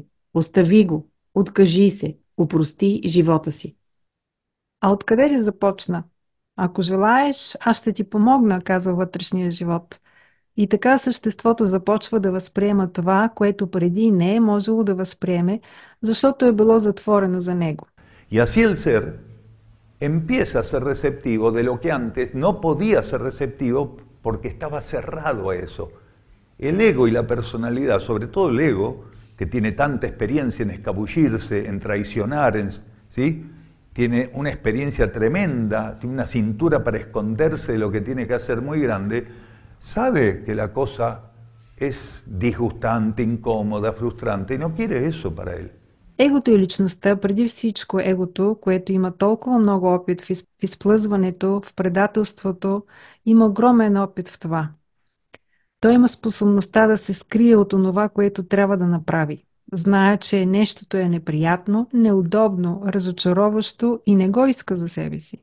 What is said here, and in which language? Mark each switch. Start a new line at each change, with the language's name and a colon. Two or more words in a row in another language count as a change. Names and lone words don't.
Bulgarian: Остави го. Откажи се. Опрости живота си. А откъде ли започна? Ако желаеш, аз ще ти помогна, казва вътрешния живот. И така съществото започва да възприема това, което преди не е можело да възприеме, защото е било затворено за него.
Spanish: Y así el ser empieza a ser receptivo de lo que antes no podía ser receptivo porque estaba cerrado a eso. El ego y la personalidad, sobre todo el ego, que tiene tanta experiencia en escabullirse, en traicionar, ¿sí? Tiene una experiencia tremenda, tiene una cintura para esconderse de lo que tiene que hacer muy grande, sabe que la cosa es disgustante, incómoda, frustrante y no quiere eso para él.
Bulgarian: Егото и личността, преди всичко егото, което има толкова много опит в изплъзването, в предателството, има огромен опит в това. Той има способността да се скрие от онова, което трябва да направи. Знае, че нещото е неприятно, неудобно, разочароващо и не го иска за себе си.